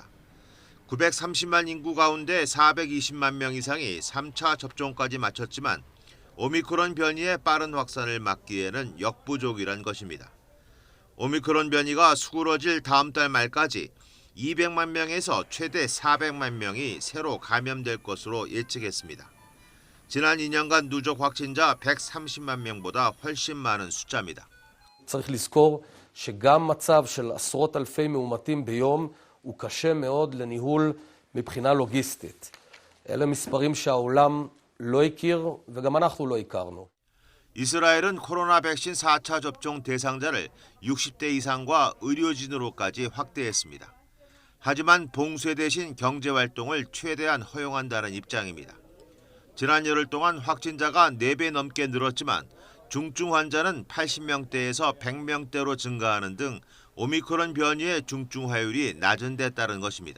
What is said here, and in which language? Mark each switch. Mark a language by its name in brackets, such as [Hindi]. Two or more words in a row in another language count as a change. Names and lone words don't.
[Korean] 930만 인구 가운데 420만 명 이상이 3차 접종까지 마쳤지만 오미크론 변이의 빠른 확산을 막기에는 역부족이란 것입니다. 오미크론 변이가 수그러질 다음 달 말까지 200만 명에서 최대 400만 명이 새로 감염될 것으로 예측했습니다. 지난 2년간 누적 확진자 130만 명보다 훨씬 많은 숫자입니다. [Hebrew] צריך לזכור שגם מצב של עשרות אלפי מאומתים ביום הוא קשה מאוד לניהול מבחינה לוגיסטית. אלה מספרים שהעולם לא הכיר וגם אנחנו לא הכרנו. [Korean] 이스라엘은 코로나 백신 4차 접종 대상자를 60대 이상과 의료진으로까지 확대했습니다. 하지만 봉쇄 대신 경제활동을 최대한 허용한다는 입장입니다. 지난 열흘 동안 확진자가 4배 넘게 늘었지만 중증 환자는 80명대에서 100명대로 증가하는 등 오미크론 변이의 중증 화율이 낮은 데 따른 것입니다.